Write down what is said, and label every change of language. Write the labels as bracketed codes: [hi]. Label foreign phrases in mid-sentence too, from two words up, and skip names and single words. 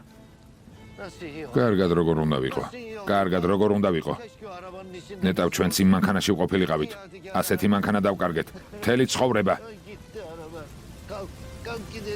[tr] Nasıl iyi? [ka] კარგად როგორ უნდა ვიყო? კარგად როგორ უნდა ვიყო? [tr] Keşke o arabanın içinde. [ka] ნეტავ ჩვენც იმ მანქანაში ვყოფილიყავით. ასეთი მანქანა დავკარგეთ. მთელი ცხოვრება. [tr] Gitti araba. Kalk gidelim.